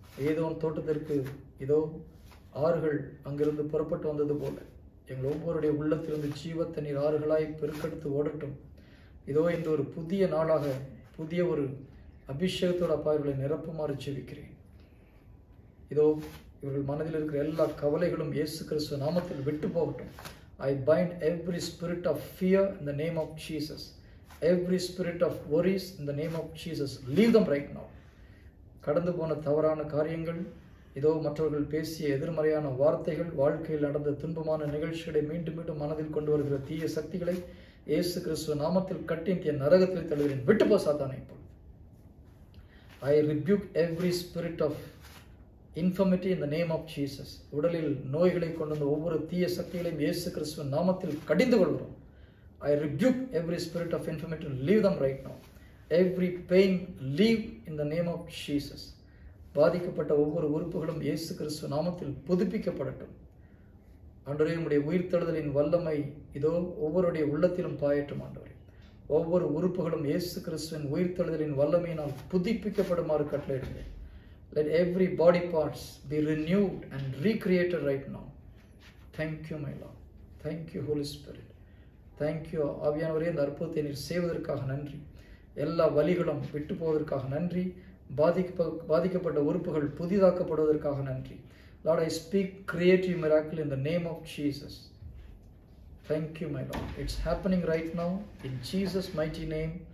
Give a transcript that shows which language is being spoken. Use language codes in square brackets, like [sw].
[ta] ஏதோ தோட்டத்திற்கு இதோ ஆறுகள் அங்கிருந்து புறப்பட்டு வந்தது போல எங்கள் ஒவ்வொருடைய உள்ளத்திலிருந்து ஜீவத்தை நீர் ஆறுகளாய் பெருக்கெடுத்து ஓடட்டும். இதோ இன்று ஒரு புதிய நாளாக புதிய ஒரு அபிஷேகத்தோடு அப்பா இவர்களை நிரப்புமாறு ஜெபிக்கிறேன். இதோ இவர்கள் மனதில் இருக்கிற எல்லா கவலைகளும் இயேசு கிறிஸ்துவ நாமத்தில் விட்டு போகட்டும். [en] I bind every spirit of fear in the name of Jesus. Every spirit of worries in the name of Jesus. Leave them right now. [ta] கடந்து போன தவறான காரியங்கள், இதோ மற்றவர்கள் பேசிய எதிர்மறையான வார்த்தைகள், வாழ்க்கையில் நடந்த துன்பமான நிகழ்ச்சிகளை மீண்டும் மீண்டும் மனதில் கொண்டு வருகிற தீய சக்திகளை இயேசு கிறிஸ்துவ நாமத்தில் கட்டி நரகத்தில் தள்ளுகிறேன். விட்டு போ சாத்தானே. இப்போ [en] I rebuke every spirit of infirmity in the name of Jesus. [ta] உடலில் நோய்களை கொண்டு வந்த ஒவ்வொரு தீய சக்திகளையும் இயேசு கிறிஸ்துவின் நாமத்தில் கடிந்து கொள்கிறோம். [en] I rebuke every spirit of infirmity. Leave them right now. Every pain, leave in the name of Jesus. [ta] பாதிக்கப்பட்ட ஒவ்வொரு உறுப்புகளும் இயேசு கிறிஸ்துவ நாமத்தில் புதுப்பிக்கப்படட்டும். ஆண்டவரே, உம்முடைய உயிர்த்தெழுதலின் வல்லமை இதோ ஒவ்வொருடைய உள்ளத்திலும் பாயட்டும் ஆண்டவரே. ஒவ்வொரு உறுப்புகளும் இயேசு கிறிஸ்துவின் உயிர்த்தெழுதலின் வல்லமையினால் புதுப்பிக்கப்படுமாறு கட்டளையிடுகிறேன். [en] Let every body parts be renewed and recreated right now. Thank you, my Lord. Thank you, Holy Spirit. Thank you, [ta] ஆவியானவரே, இந்த அற்புதத்தை நீர் செய்வதற்காக நன்றி. எல்லா வலிகளும் விட்டு போவதற்காக நன்றி. பாதிக்கப்பட்ட உறுப்புகள் புதிதாக்கப்படுவதற்காக நன்றி. [en] Lord, I speak creative miracle in the name of Jesus. Thank you, my Lord. It's happening right now in Jesus' mighty name.